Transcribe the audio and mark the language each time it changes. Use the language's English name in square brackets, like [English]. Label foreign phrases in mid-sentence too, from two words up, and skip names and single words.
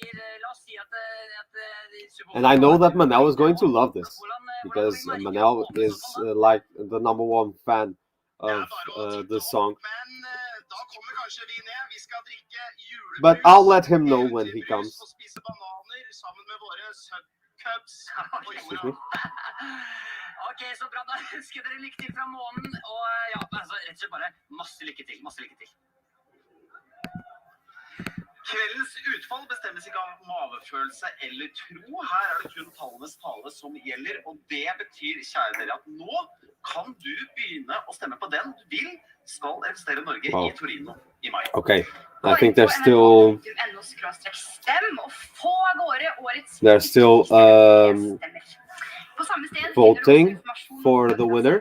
[English] And I know that Manel is going to love this because Manel is like the number one fan of this song. But I'll let him know when he comes. Excuse me. [Norwegian] Ok, så bra. Da ønsker dere lykke til fra månen. Og ja, altså, rett og slett bare masse lykke til. Masse lykke til. Kveldens utfall bestemmes ikke av mavefølelse eller tro. Her er det kun tallenes tale som gjelder. Og det betyr, kjære dere, at nå kan du begynne å stemme på den du vil skal representere Norge i Torino i mai. [English] Okay, I think they're still voting for the winner.